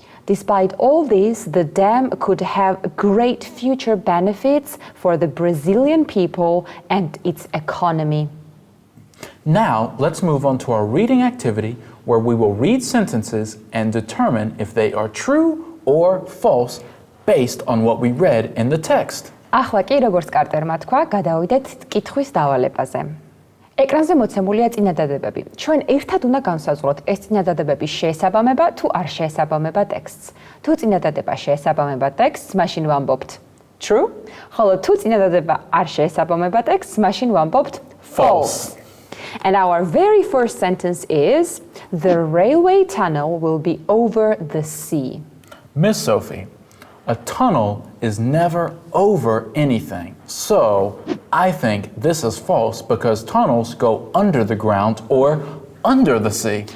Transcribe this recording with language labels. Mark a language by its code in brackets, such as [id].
[en] Despite all this, the dam could have great future benefits for the Brazilian people and its economy. Now, let's move on to our reading activity, where we will read sentences and determine if they are true or false based on what we read in the text. [ka] ახლა კი როგორც კარტერმა თქვა, გადავიდეთ კითხვის დავალებაზე. ეკრანზე მოცემულია წინადადებები. ჩვენ ერთად უნდა განსაზღვროთ ეს წინადადებები შეესაბამება თუ არ შეესაბამება ტექსტს. თუ წინადადება შეესაბამება ტექსტს, მაშინ ვამბობთ true, ხოლო თუ წინადადება არ შეესაბამება ტექსტს, მაშინ ვამბობთ false. [en] And our very first sentence is, the railway tunnel will be over the sea. Miss Sophie, a tunnel is never over anything. So I think this is false because tunnels go under the ground or under the sea.